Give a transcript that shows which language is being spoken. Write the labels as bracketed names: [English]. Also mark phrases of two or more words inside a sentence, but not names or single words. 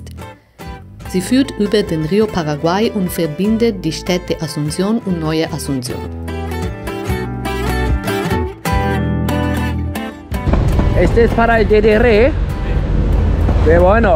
[German] Sie führt über den Rio Paraguay und verbindet die Städte Asunción und Neue Asunción. [Spanish] Este es para el DDR. Sehr bueno.